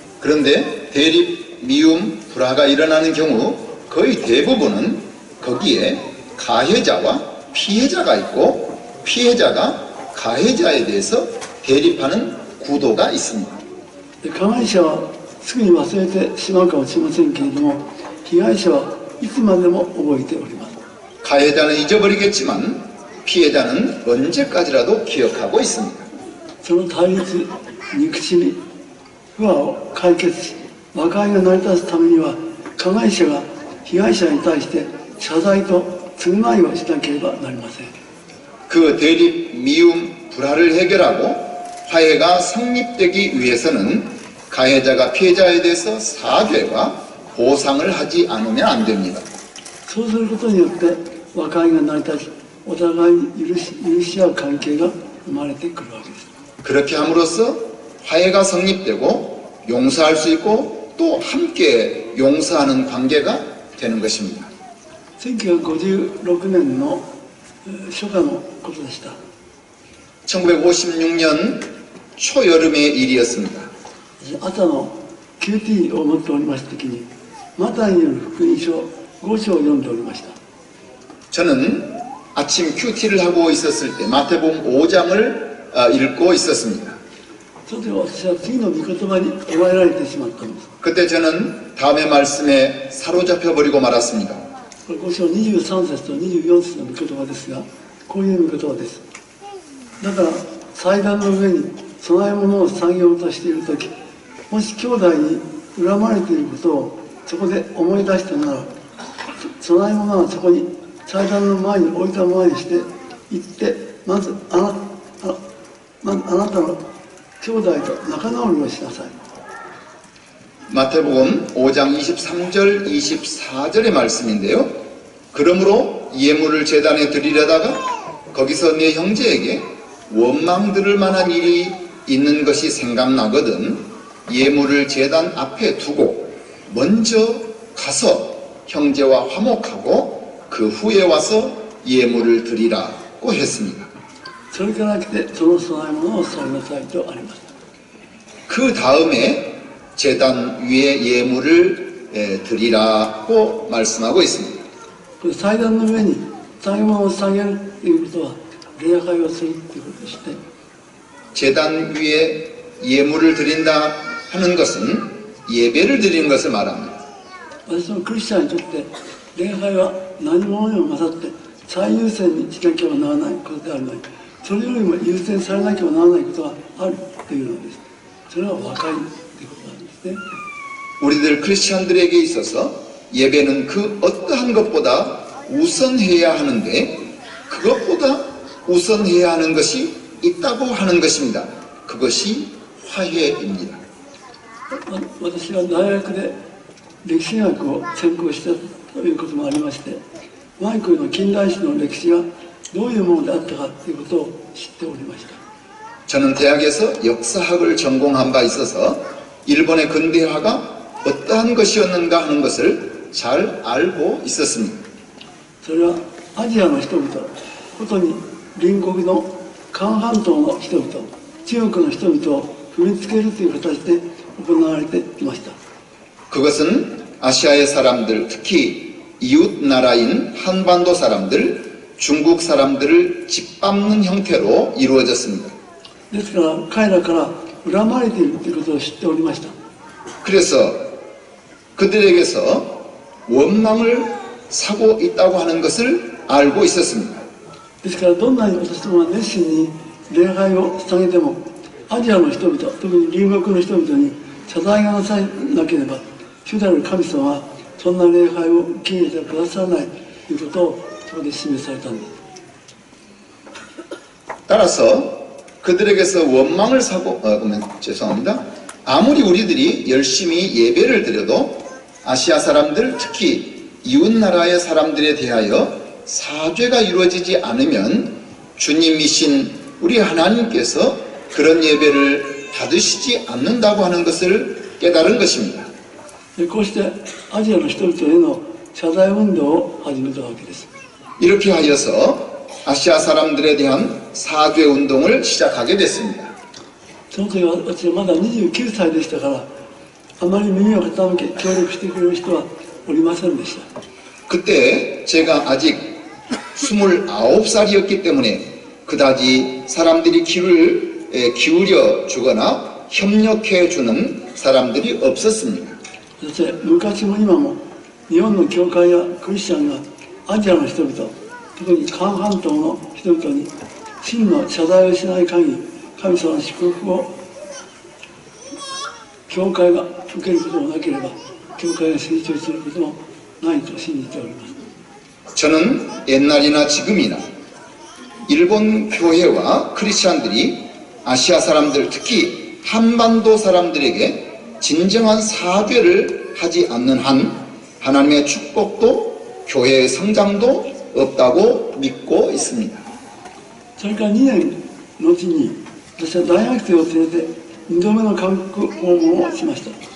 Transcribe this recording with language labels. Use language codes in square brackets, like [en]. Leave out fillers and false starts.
[ko] 그런데 대립, 미움, 불화가 일어나는 경우 거의 대부분은 거기에 가해자와 피해자가 있고 피해자가 가해자에 대해서 대립하는 구도가 있습니다. [ja] 加害者はすぐに忘れてしまうかもしれませんけれども、被害者はいつまでも覚えております。 [ko] 가해자는 잊어버리겠지만 피해자는 언제까지라도 기억하고 있습니다. [ja] その対立、憎しみ、不和を解決し、和解が成り立つためには、加害者が被害者に対して謝罪と償いをしなければなりません。 [ko] 그 대립, 미움, 불화를 해결하고 화해가 성립되기 위해서는 가해자가 피해자에 대해서 사죄와 보상을 하지 않으면 안 됩니다. [ja] そうすることによって和解が成り立ち、お互いに許し合う関係が生まれてくるわけです。 [ko] 그렇게 함으로써 화해가 성립되고 용서할 수 있고 또 함께 용서하는 관계가 되는 것입니다. [ja] 1956年の初夏のことでした。 [ko] 1956년 초여름의 일이었습니다. [ja] 朝の QT を持っておりました時に、マタイによる福音書5章を読んでおりました。 [ko] 저는 아침 QT를 하고 있었을 때 마태복음 5장을 읽고 있었습니다. [ja] それで私は次の御言葉に捉えられてしまったんです。 [ko] 그때 저는 다음의 말씀에 사로잡혀 버리고 말았습니다. [ja] これ5章23節と24節の御言葉ですが、こういう御言葉です。だから祭壇の上に供え物を産業としているとき、もし兄弟に恨まれていることをそこで思い出したなら、供え物はそこに祭壇の前に置いたままにして行って、まずあなたの兄弟と仲直りをしなさい。 [ko] 마태복음 5장 23절 24절의 말씀인데요. 그러므로 예물을 제단에 드리려다가 거기서 내 형제에게 원망 들을 만한 일이 있는 것이 생각나거든 예물을 제단 앞에 두고 먼저 가서 형제와 화목하고 그 후에 와서 예물을 드리라고 했습니다. [ja] それから来てその供え物をされなさいとあります。 [ko] 그 다음에 제단 위에 예물을 드리라고 말씀하고 있습니다. [ja] これ祭壇の上に供え物を下げるということは礼拝をするということでして、 [ko] 제단 위에 예물을 드린다 하는 것은 예배를 드리는 것을 말합니다. [ja] 私のクリスチャンにとって礼拝は何者にも勝って最優先にしなければならないことであるのに、それよりも優先されなければならないことがあるというのです。それは和解ということなんですね。 [ko] 우리들 크리스찬들에게 있어서 예배는 그 어떠한 것보다 우선해야 하는데 그것보다 우선해야 하는 것이 있다고 하는 것입니다. 그것이 화해입니다. [ja] 私は大学で歴史学を専攻したということもありまして、マイクの近代史の歴史がどういうものであったかということを知っておりました。 [ko] 저는 대학에서 역사학을 전공한 바 있어서 일본의 근대화가 어떠한 것이었는가 하는 것을 잘 알고 있었습니다. [ja] それはアジアの人々、ことに隣国の韓半島の人々、中国の人々を踏みつけるという形で行われていました。 [ko] 그것은 아시아의 사람들, 특히 이웃 나라인 한반도 사람들, 중국 사람들을 짓밟는 형태로 이루어졌습니다. [ja] ですから彼らから恨まれているということを知っておりました。 [ko] 그래서 그들에게서 원망을 사고 있다고 하는 것을 알고 있었습니다. [ja] ですからどんなに私どもが熱心に礼拝を捧げても、アジアの人々、特に隣国の人々に謝罪がなさなければ、主なる神様はそんな礼拝を受け入れてくださらないということをそこで示されたんです。 [ko] 따라서 그들에게서 원망을 사고 죄송합니다. 아무리 우리들이 열심히 예배를 드려도 아시아 사람들, 특히 이웃 나라의 사람들에 대하여 사죄가 이루어지지 않으면 주님이신 우리 하나님께서 그런 예배를 받으시지 않는다고 하는 것을 깨달은 것입니다. [ja] こうしてアジアの人々への謝罪運動を始めたわけです。 [ko] 이렇게 하여서 아시아 사람들에 대한 사죄 운동을 시작하게 됐습니다. [ja] その時は私はまだ29歳でしたから、あまり耳を傾け協力してくれる人はおりませんでした。 [ko] 그때 제가 아직 29살이었기 때문에 그다지 사람들이 귀를 기울여 주거나 협력해 주는 사람들이 없었습니다. [ja] そして昔も今も日本の教会やクリスチャンがアジアの人々、特に韓半島の人々に真の謝罪をしない限り、神様の祝福を教会が受けることもなければ、教会が成長することもないと信じております。 [ko] 저는 옛날이나 지금이나 일본 교회와 크리스찬들이 아시아 사람들, 특히 한반도 사람들에게 진정한 사죄를 하지 않는 한 하나님의 축복도 교회의 성장도 없다고 믿고 있습니다. [ja] それから2年後に私は大学生を連れて2度目の韓国訪問をしました。